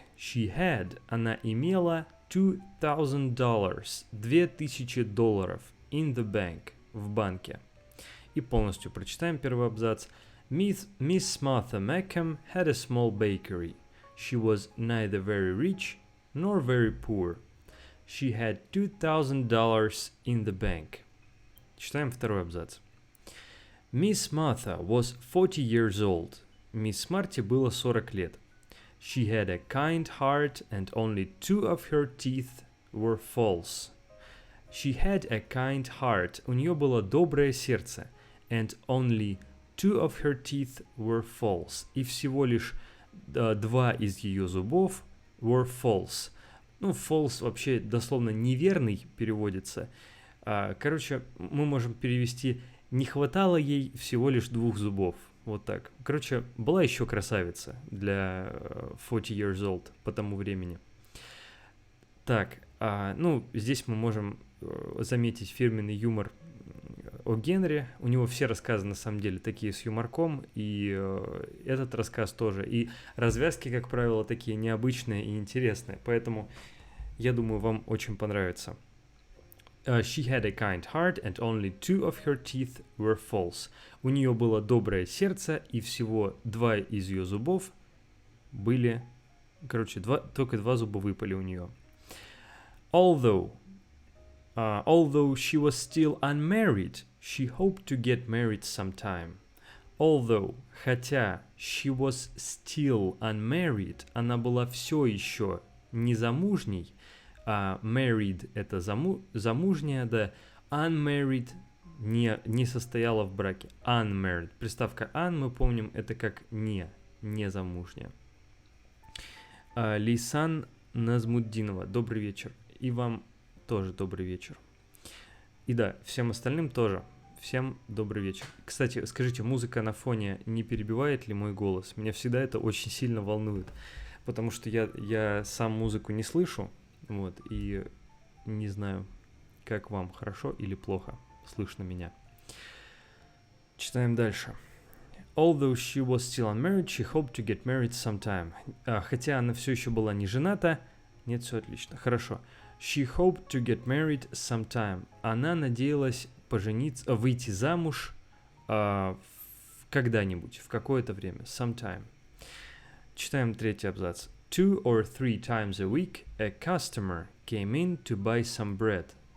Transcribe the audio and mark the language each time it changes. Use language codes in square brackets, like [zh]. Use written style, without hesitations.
[en] She had, [ru] она имела [en] $2,000, $2000 in the bank, [ru] в банке. И полностью прочитаем первый абзац. [en] Miss Martha Meckham had a small bakery. She was neither very rich nor very poor. She had $2,000 in the bank. [ru] Читаем второй абзац. [en] Miss Martha was 40 years old. [ru] Мисс Марте было 40 лет. [en] She had a kind heart and only 2 of her teeth were false. She had a kind heart. [ru] У нее было доброе сердце. [en] And only 2 of her teeth were false. [ru] И всего лишь 2 из ее зубов [en] were false. [ru] False вообще дословно неверный переводится. Короче, мы можем перевести «не хватало ей всего лишь 2 зубов». Вот так. Короче, была еще красавица для [en] 40 years old [ru] по тому времени. Так, здесь мы можем заметить фирменный юмор о Генри. У него все рассказы, на самом деле, такие с юморком, и этот рассказ тоже. И развязки, как правило, такие необычные и интересные. Поэтому, я думаю, вам очень понравится. [en] She had a kind heart, and only 2 of her teeth were false. [ru] У нее было доброе сердце, и всего 2 из ее зубов были... только 2 зуба выпали у нее. [en] Although she was still unmarried, she hoped to get married sometime. [ru] Хотя [en] she was still unmarried, [ru] она была все еще незамужней, married – это замужняя, да, unmarried – не состояла в браке. Unmarried. Приставка un, мы помним, это как не замужняя. Лейсан Назмуддинова. Добрый вечер. И вам тоже добрый вечер. И да, всем остальным тоже. Всем добрый вечер. Кстати, скажите, музыка на фоне не перебивает ли мой голос? Меня всегда это очень сильно волнует, потому что я сам музыку не слышу, вот, и не знаю, как вам, хорошо или плохо слышно меня. Читаем дальше. [en] Although she was still unmarried, she hoped to get married sometime. [ru] Хотя она все еще была не жената. Нет, все отлично. Хорошо. [en] She hoped to get married sometime. [ru] Она надеялась выйти замуж когда-нибудь, в какое-то время. [en] Sometime. [ru] Читаем третий абзац. [en] 2 or 3 times a week, a customer came in to buy some bread.